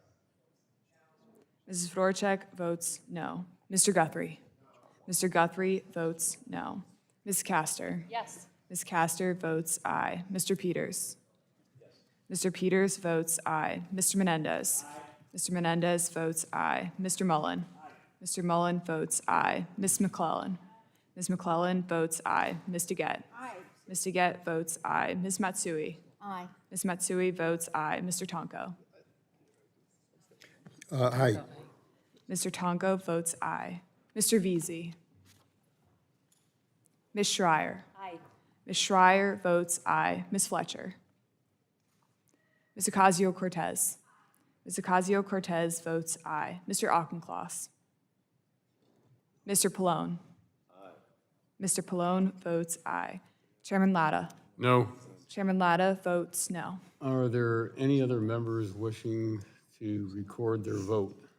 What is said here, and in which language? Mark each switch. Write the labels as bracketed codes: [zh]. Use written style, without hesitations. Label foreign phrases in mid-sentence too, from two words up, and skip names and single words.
[en] Mrs. Fedorchak votes no. Mr. Guthrie. Mr. Guthrie votes no. Ms. Castor. Yes. Ms. Castor votes aye. Mr. Peters. Mr. Peters votes aye. Mr. Menendez. Mr. Menendez votes aye. Mr. Mullen. Mr. Mullen votes aye. Ms. McClellan. Ms. McClellan votes aye. Ms. DeGette. Ms. DeGette votes aye. Ms. Matsui. Aye. Ms. Matsui votes aye. Mr. Tonko. Aye. Mr. Tonko votes aye. Mr. Veazey. Ms. Schreier. Aye. Ms. Schreier votes aye. Ms. Fletcher. Ms. Ocasio-Cortez. Ms. Ocasio-Cortez votes aye. Mr. Auchincloss. Mr. Pallone. Mr. Pallone votes aye. Chairman Latta. No. Chairman Latta votes no. Are there any other members wishing to record their vote?